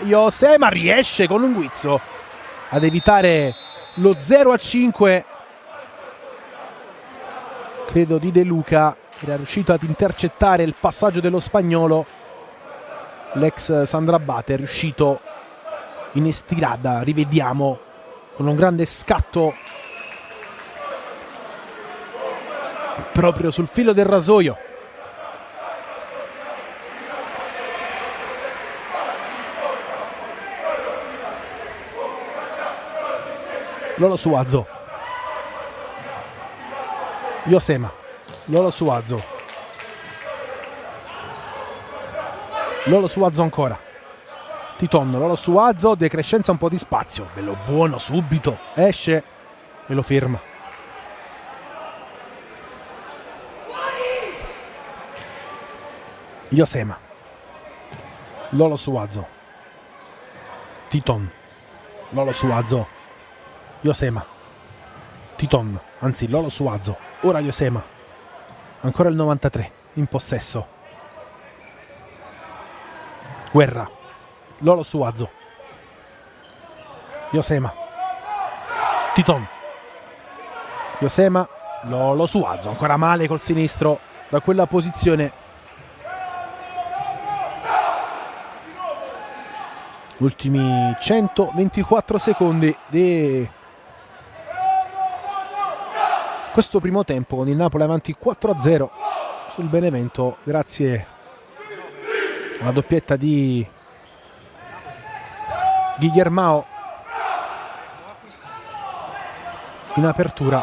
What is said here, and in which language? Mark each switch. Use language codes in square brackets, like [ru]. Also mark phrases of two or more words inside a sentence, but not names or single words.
[it] Josema riesce con un guizzo ad evitare lo 0-5, credo di De Luca, era riuscito ad intercettare il passaggio dello spagnolo. L'ex Sandrabate è riuscito in estirada, rivediamo, con un grande scatto proprio sul filo del rasoio. Lolo Suazo, Josema, Lolo Suazo. Lolo Suazo ancora. Titon, Lolo Suazo, decrescenza un po' di spazio. Bello buono subito. Esce e lo firma. Josema. Lolo Suazo. Titon. Lolo Suazo. Josema. Titon, anzi Lolo Suazo. Ora Josema. Ancora il 93 in possesso. Guerra. Lolo Suazo. Josema. Titon. Josema. Lolo Suazo. Ancora male col sinistro da quella posizione. Ultimi 124 secondi di questo primo tempo, con il Napoli avanti 4-0 sul Benevento grazie alla doppietta di Guillermao in apertura.